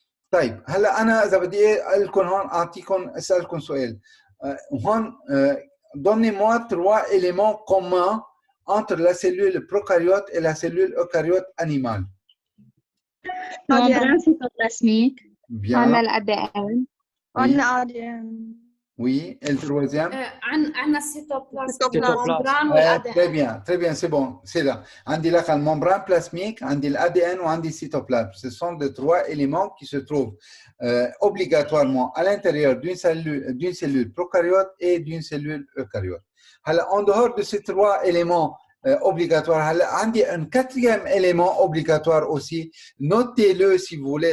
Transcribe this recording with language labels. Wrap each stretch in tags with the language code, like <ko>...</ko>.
<ar>طيب هلا انا اذا بدي لكم هون اعطيكم اسالكم سؤال هون</ar> <fr>donnez-moi 3 éléments communs entre la cellule prokaryote et la cellule eucaryote animale. membrane cytoplasmique. Bien. On a l'ADN. On a ADN. Oui, et le troisième?</fr> <ar>عندنا السيتوبلازم.</ar> <fr>Très bien, c'est bon, c'est là.</fr> <ar>عندي لك الممbrane plasmique, عندي l'ADN وعندي cytoplasme.</ar> <fr>Ce sont les 3 éléments qui se trouvent obligatoirement à l'intérieur d'une cellule prokaryote et d'une cellule eucaryote. Alors, en dehors de ces 3 éléments obligatoire.</fr> <ar>عندي</ar> <fr>un 4e élément obligatoire aussi. Notez-le si vous voulez.</fr>